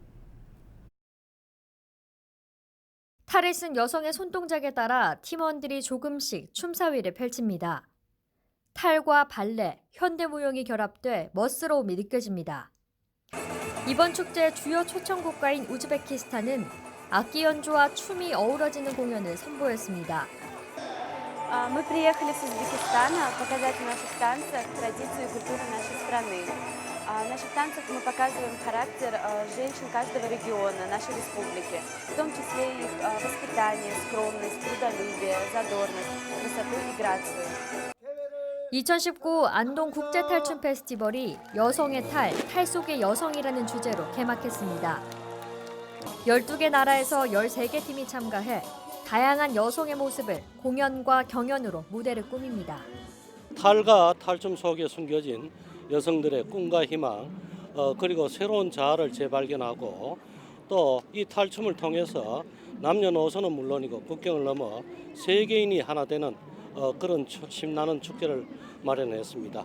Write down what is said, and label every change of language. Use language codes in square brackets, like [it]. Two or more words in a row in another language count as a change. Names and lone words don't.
[ko] 탈을 쓴 여성의 손동작에 따라 팀원들이 조금씩 춤사위를 펼칩니다. 탈과 발레, 현대무용이 결합돼 멋스러움이 느껴집니다. 이번 축제의 주요 초청국가인 우즈베키스탄은 악기 연주와 춤이 어우러지는 공연을 선보였습니다. [ru] Мы приехали с Узбекистана показать в наших танцах традицию и культуру нашей страны. В наших танцах мы показываем характер женщин каждого региона нашей республики, в том числе их воспитание, скромность, трудолюбие, задорность, красоту и грацию. [ko] 2019 안동 국제탈춤 페스티벌이 여성의 탈, 탈 속의 여성이라는 주제로 개막했습니다. 12개 나라에서 13개 팀이 참가해 다양한 여성의 모습을 공연과 경연으로 무대를 꾸밉니다. 탈과 탈춤 속에 숨겨진 여성들의 꿈과 희망, 그리고 새로운 자아를 재발견하고 또 이 탈춤을 통해서 남녀노소는 물론이고 국경을 넘어 세계인이 하나 되는 그런 신나는 축제를 마련했습니다.